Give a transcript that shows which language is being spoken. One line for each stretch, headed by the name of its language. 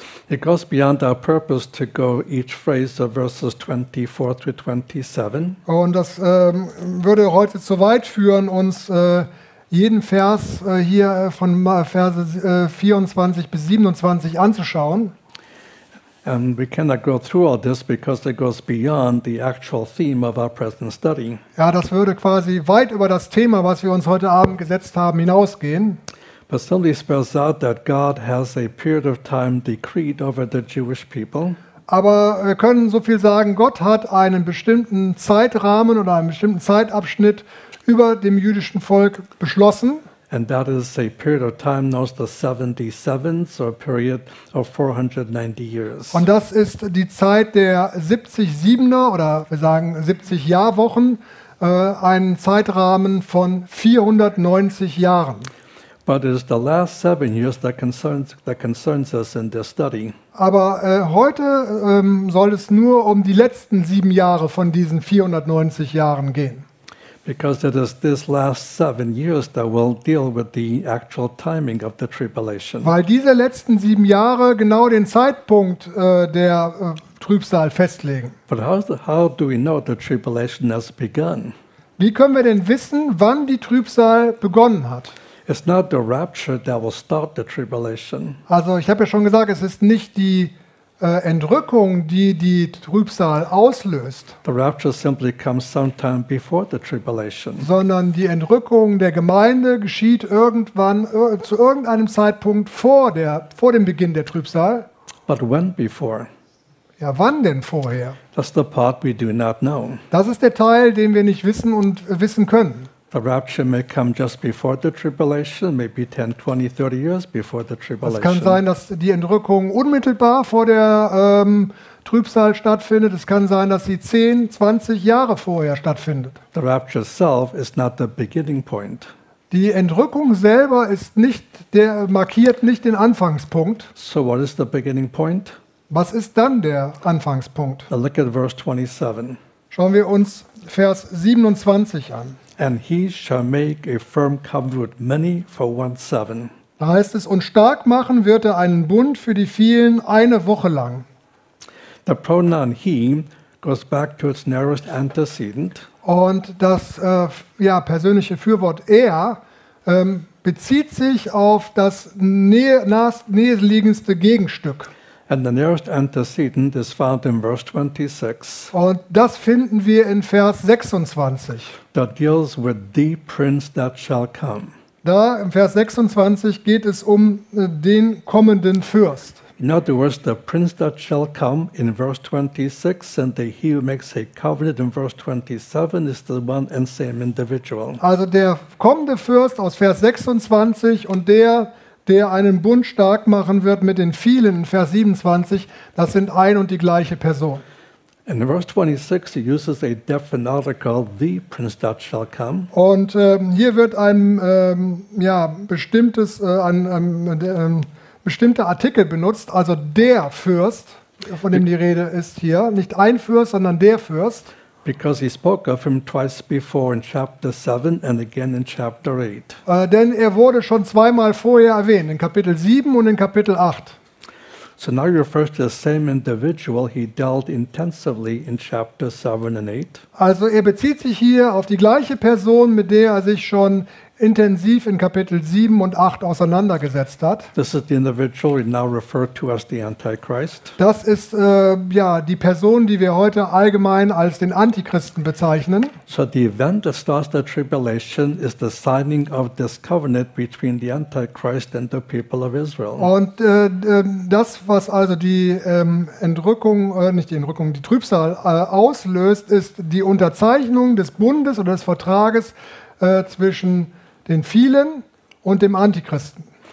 English: It goes beyond our purpose to go each phrase of verses 24 through 27.
German: Und das würde heute zu weit führen, uns jeden Vers hier von Verse 24 bis 27 anzuschauen.
English: And we cannot go through all this because it goes beyond the actual theme of our present study.
German: Ja, das würde quasi weit über das Thema, was wir uns heute Abend gesetzt haben, hinausgehen.
English: But simply spells out that God has a period of time decreed over the Jewish people.
German: Aber wir können so viel sagen, Gott hat einen bestimmten Zeitrahmen oder einen bestimmten Zeitabschnitt über dem jüdischen Volk beschlossen.
English: And that is a period of time known as the 77s, or a period of 490 years.
German: Und das ist die Zeit der 70 Siebener, oder wir sagen 70 Jahrwochen, einen Zeitrahmen von 490 Jahren.
English: But it is the last 7 years that concerns us in this study.
German: Aber heute soll es nur um die letzten 7 Jahre von diesen 490 Jahren gehen.
English: Because it is this last 7 years that will deal with the actual timing of the tribulation.
German: Weil diese letzten 7 Jahre genau den Zeitpunkt der Trübsal festlegen.
English: But how do we know the tribulation has begun?
German: Wie können wir denn wissen, wann die Trübsal begonnen hat?
English: It's not the rapture that will start the tribulation.
German: Also ich habe ja schon gesagt, es ist nicht die Entrückung, die die Trübsal auslöst.
English: The rapture simply comes sometime before the tribulation.
German: Sondern die Entrückung der Gemeinde geschieht irgendwann zu irgendeinem Zeitpunkt vor dem Beginn der Trübsal.
English: But when before?
German: Ja, wann denn vorher?
English: That's the part we do not know.
German: Das ist der Teil, den wir nicht wissen und wissen können.
English: The rapture may come just before the tribulation, maybe 10, 20, 30 years before the tribulation.
German: Es kann sein, dass die Entrückung unmittelbar vor der Trübsal stattfindet. Es kann sein, dass sie 10, 20 Jahre vorher stattfindet.
English: The rapture itself is not the beginning point.
German: Die Entrückung selber ist nicht der markiert nicht den Anfangspunkt.
English: So what is the beginning point?
German: Was ist dann der Anfangspunkt?
English: Now look at verse 27.
German: Schauen wir uns Vers 27 an.
English: And he shall make a firm covenant with many for 1 7.
German: Da heißt es, und stark machen wird er einen Bund für die vielen eine Woche lang.
English: The pronoun he goes back to its narrowest antecedent.
German: Und das persönliche Fürwort er bezieht sich auf das näheliegendste Gegenstück.
English: And the nearest antecedent is found in verse 26.
German: Und das finden wir in Vers 26.
English: That deals with the prince that shall come.
German: Da im Vers 26 geht es um den kommenden Fürst.
English: In other words, the prince that shall come in verse 26 and the he who makes a covenant in verse 27 is the one and same individual.
German: Also der kommende Fürst aus Vers 26 und der einen Bund stark machen wird mit den vielen, Vers 27, das sind ein und die gleiche Person.
English: In verse 26, he uses a definite article, the prince that shall come.
German: Und hier wird ein bestimmter Artikel benutzt, also der Fürst, von dem die Rede ist hier, nicht ein Fürst, sondern der Fürst.
English: Because he spoke of him twice before in chapter 7 and again in chapter 8.
German: Denn er wurde schon zweimal vorher erwähnt, in Kapitel 7 und in Kapitel 8.
English: So now he refers to the same individual he dealt intensively in chapter 7 and 8.
German: Also er bezieht sich hier auf die gleiche Person, mit der er sich schon intensiv in Kapitel 7 und 8 auseinandergesetzt hat.
English: This is the individual we now refer to as the Antichrist.
German: Das ist die Person, die wir heute allgemein als den Antichristen bezeichnen.
English: So the event that starts the tribulation is the signing of this covenant between the Antichrist and the people of Israel.
German: Und das, was also die die Trübsal auslöst, ist die Unterzeichnung des Bundes oder des Vertrages zwischen den vielen und dem Antichristen.